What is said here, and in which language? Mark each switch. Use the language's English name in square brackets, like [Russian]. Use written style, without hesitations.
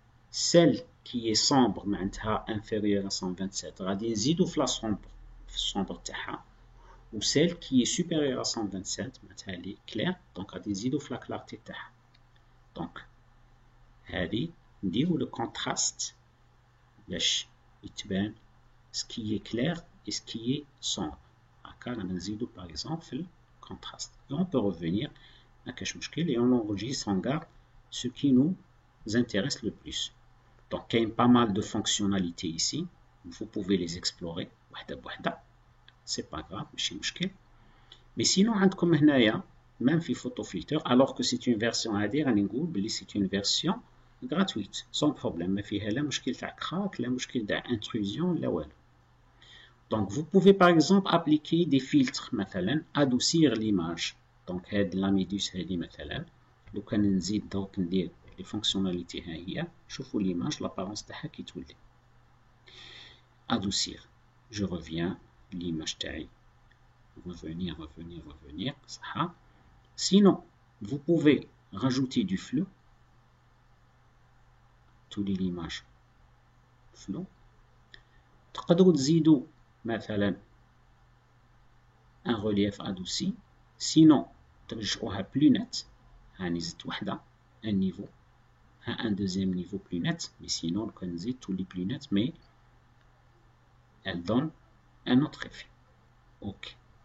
[French] Celle qui est sombre, inférieure à 127, [Arabic] radit nzidou في [French] la sombre [Arabic] تاعها. [French] Ou celle qui est supérieure à 127, elle est claire, donc [Arabic] radit nzidou في [French] la clarté [Arabic] تاعها. [French] Donc, [Arabic] هذه نديرو [French] le contraste [Arabic] باش يتبان [French] ce qui est clair et ce qui est sombre. [Arabic] هكا رانا نزيدو [French] par exemple [Arabic] في contraste. [French] Et on peut revenir à [Arabic] كاش مشكل [French] et on enregistre, on garde ce qui nous intéresse le plus. Donc il y a pas mal de fonctionnalités ici, vous pouvez les explorer [Arabic] وحدة بوحدة, [French] c'est pas grave, [Arabic] ماشي مشكل. [French] Mais sinon [Arabic] عندكم هنايا [French] même في photo filter, alors que c'est une version [Arabic] هذه راني نقول بلي [French] c'est une version gratuite sans problème, [Arabic] ما فيها لا مشكل تاع crack لا مشكل تاع intrusion لا والو. [French] Donc, vous pouvez par exemple appliquer des filtres, [Arabic] مثلا, [French] adoucir l'image. [Arabic] Donc, هاد [French] la méduse [Arabic] هادي مثلا, لو كان نزيد دوك ندير [French] les fonctionnalités [Arabic] ها هي, شوفوا [French] l'image, l'apparence [Arabic] تاعها كي تولي. [French] Adoucir. Je reviens, l'image [Arabic] تاعي. [French] Revenir, [Arabic] صح. [French] Sinon, vous pouvez rajouter du flou. [Arabic] تولي [French] l'image flou. [Arabic] تقدروا تزيدوا مثلا [French] un relief adouci, sinon [Arabic] ترجعوها [French] plus net, [Arabic] هاني زدت وحدة [French] un niveau, un deuxième niveau plus net, mais sinon on peut [Arabic] نزيد [French] tous les plus net, mais elle donne un autre effet. Ok.